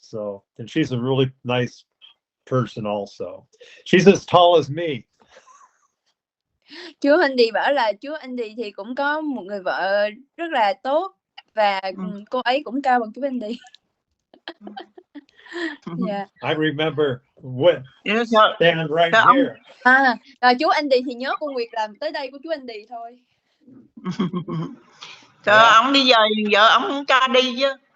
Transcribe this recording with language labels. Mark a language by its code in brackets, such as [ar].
[en] So, and she's a really nice person also. She's as tall as me. [vi] Chú Andy bảo là chú Andy thì cũng có một người vợ rất là tốt, và cô ấy cũng cao bằng chú Andy. [en] Yeah. I remember when stand right here. [vi] Rồi chú Andy thì nhớ cô Nguyệt làm tới đây của chú Andy thôi. Trời, ông đi về vợ ông không cho đi chứ.